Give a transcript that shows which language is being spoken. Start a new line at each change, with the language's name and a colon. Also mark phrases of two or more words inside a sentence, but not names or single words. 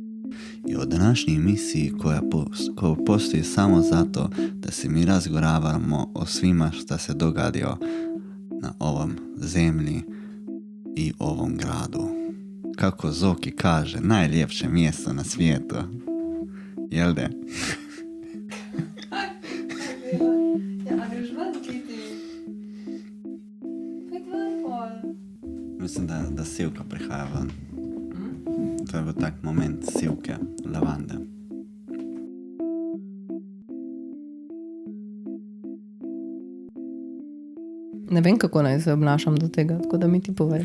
Croatian: I u današnjoj emisiji koja postoji samo zato da se mi razgovaramo o svima što se dogadio na ovom zemlji i ovom gradu. Kako Zoki kaže, najljepše mjesto na svijetu. Jel de?
Slovenian: Ja, greš ven, Kiti.
Czech: Pojď ven, pol.
Slovenian: Mislim da Sivka prihaja ven. To je bil tak moment Sivke, lavande. Ne vem, kako naj se obnašam do tega, tako da mi ti povej.